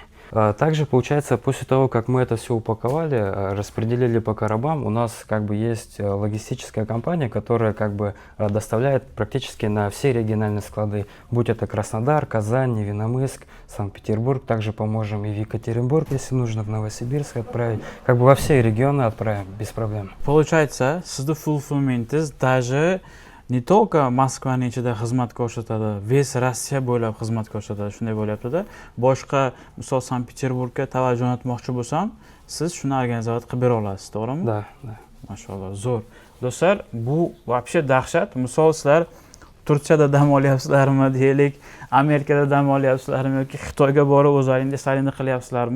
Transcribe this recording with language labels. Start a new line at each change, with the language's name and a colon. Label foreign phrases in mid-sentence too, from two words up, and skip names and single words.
Russian: Также, получается, после того, как мы это все упаковали, распределили по коробам, у нас как бы есть логистическая компания, которая как бы доставляет практически на все региональные склады, будь это Краснодар, Казань, Невиномыск, Санкт-Петербург, также поможем и в Екатеринбург, если нужно, в Новосибирск отправить, как бы во все регионы отправим без проблем. Получается,
Uzbek: sizni fulfillmentingiz
Russian: даже не только
Uzbek: Moskvaning ichida xizmat ko'rsatadi, весь Rossiya bo'ylab xizmat ko'rsatadi, shunday bo'lyapti-da. Boshqa, misol Sankt-Peterburgga tovar jo'natmoqchi bo'lsam, siz shuni organizatsiya qilib bera olasiz, to'g'rimi?
Russian: Да, да.
Uzbek: Mashallah, zo'r. Do'stlar, bu вообще dahshat. Misol sizlar Turkiyada dam olyapsizlarmi, deylik, Amerikada dam olyapsizlarmi yoki Xitoyga borib o'zlaringiz istaganingizni qilyapsizlarmi?